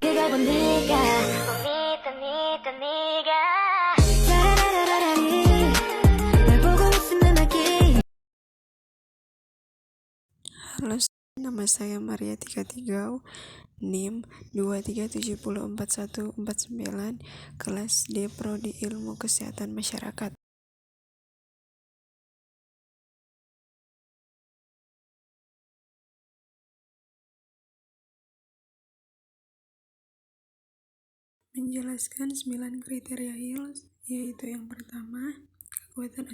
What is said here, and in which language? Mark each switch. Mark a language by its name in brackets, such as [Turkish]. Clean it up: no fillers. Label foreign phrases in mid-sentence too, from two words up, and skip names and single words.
[Korean] 바라본 네가 봄이 던 네가 라라라라라리 날 보고 있으면 lagi. [Indonesian] Halo, nama saya Maria Tigatigau, NIM 23704149, kelas D Prodi Ilmu Kesehatan Masyarakat. Menjelaskan 9 kriteria Hill, yaitu yang pertama, kekuatan